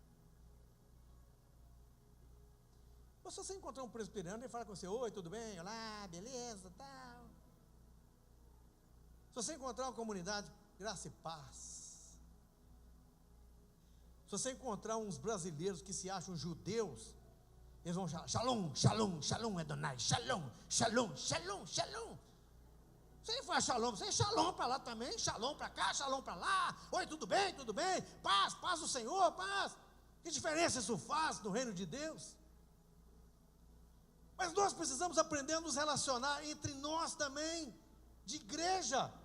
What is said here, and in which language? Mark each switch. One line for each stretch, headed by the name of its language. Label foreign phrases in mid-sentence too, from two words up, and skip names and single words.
Portuguese: Mas se você encontrar um presbiteriano, ele fala com você: oi, tudo bem? Olá, beleza, tal. Se você encontrar uma comunidade, graça e paz. Se você encontrar uns brasileiros que se acham judeus, eles vão falar:
Hebrew: shalom, shalom, shalom, Adonai, shalom, shalom, shalom, shalom.
Portuguese: Se ele faz shalom, você é shalom para lá também, shalom para cá, shalom para lá. Oi, tudo bem, paz, paz do Senhor, paz. Que diferença isso faz no reino de Deus? Mas nós precisamos aprender a nos relacionar entre nós também, de igreja.